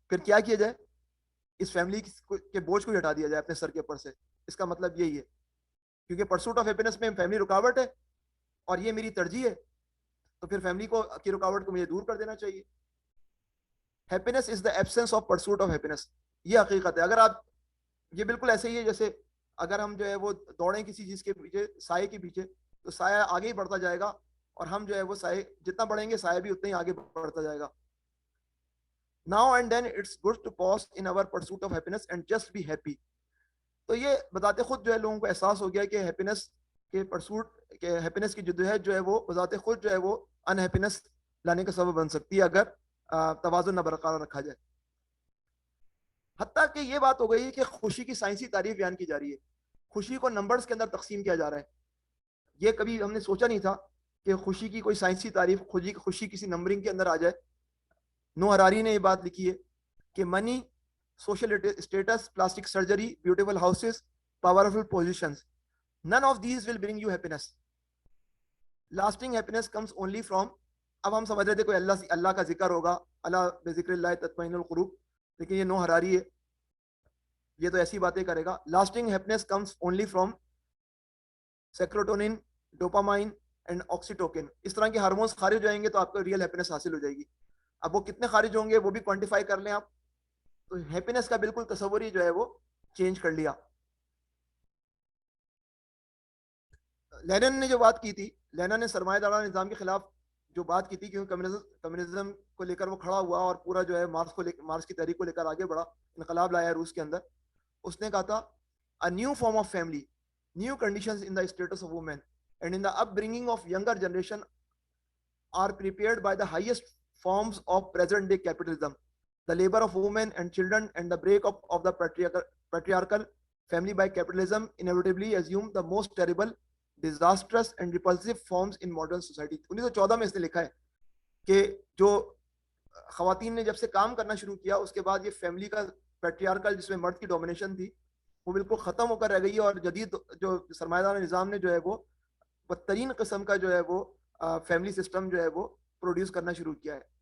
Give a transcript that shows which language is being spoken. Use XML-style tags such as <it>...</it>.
<ur>پھر کیا کیا جائے؟ اس فیملی کے بوجھ کو ہٹا دیا جائے اپنے سر کے اوپر سے. اس کا مطلب یہی ہے, کیونکہ پرسوٹ آف ہیپینس میں فیملی رکاوٹ ہے اور یہ میری ترجیح ہے, تو پھر فیملی کو کی رکاوٹ کو مجھے دور کر دینا چاہیے.</ur> <en>Happiness is the absence of pursuit of happiness.</en> <ur>یہ حقیقت ہے. اگر آپ, یہ بالکل ایسے ہی ہے جیسے اگر ہم جو ہے وہ دوڑیں کسی چیز کے پیچھے, سائے کے پیچھے, تو سایہ آگے ہی بڑھتا جائے گا اور ہم جو ہے وہ سائے جتنا بڑھیں گے سایہ بھی اتنا ہی آگے بڑھتا جائے گا.</ur> <en>Now and then it's good to pause in our pursuit of happiness and just be happy.</en> <ur>تو یہ بذات خود جو ہے لوگوں کو احساس ہو گیا کہ ہیپینس کے پرسوٹ کے ہیپینس کی جدوجہد جو ہے وہ بذات خود جو ہے وہ ان ہیپینس لانے کا سبب بن سکتی ہے اگر توازن نہ برقرار رکھا جائے. حتیٰ کہ یہ بات ہو گئی کہ خوشی کی سائنسی تعریف بیان کی جا رہی ہے. خوشی کو نمبرز کے اندر تقسیم کیا جا رہا ہے. یہ کبھی ہم نے سوچا نہیں تھا کہ خوشی کی کوئی سائنسی تعریف, خوشی کسی نمبرنگ کے اندر آ جائے. نو ہراری نے یہ بات لکھی ہے کہ</ur> <en>Money, social status, plastic surgery, beautiful houses, powerful positions, none of these will bring you happiness. Lasting happiness comes only from,</en> <ur>اب ہم سمجھ رہے تھے کوئی اللہ کا ذکر ہوگا,</ur> <ar>اللہ بذکر اللہ تطمئن القلوب,</ar> <ur>لیکن یہ نو ہراری ہے, یہ تو ایسی باتیں کرے گا.</ur> <en>Lasting happiness comes only from serotonin, dopamine and oxytocin.</en> <ur>اس طرح کے ہارمونز خارج ہو جائیں گے تو آپ کو ریئل ہیپینس حاصل ہو جائے گی. اب وہ کتنے خارج ہوں گے وہ بھی کوانٹیفائی کر لیں آپ, تو ہیپینس کا بالکل تصور ہی جو ہے وہ چینج کر لیا. لینن نے جو بات کی تھی, لینن نے سرمایہ دارانہ نظام کے خلاف جو بات کی تھی, کیونکہ کمیونزم کو لے کر وہ کھڑا ہوا اور پورا جو ہے مارکس کی تحریک کو لے کر آگے بڑھا, انقلاب لایا روس کے اندر. اس نے کہا تھا</ur> <en>a new form of family, new conditions in the status of women and in the upbringing of younger generation are prepared by the highest forms of present day capitalism, the labor of women and children and the breakup of the patriarchal family by capitalism inevitably assume the most terrible, disastrous and repulsive forms in modern society.</en> <ur>1914 میں اس نے لکھا ہے کہ جو خواتین نے جب سے کام کرنا شروع کیا اس کے بعد یہ فیملی کا پیٹریارکل جس میں مرد کی ڈومینیشن تھی وہ بالکل ختم ہو کر رہ گئی ہے, اور جدید جو سرمایہ دار نظام نے جو ہے وہ بدترین قسم کا جو ہے وہ فیملی سسٹم جو ہے وہ پروڈیوس کرنا شروع کیا ہے.</ur>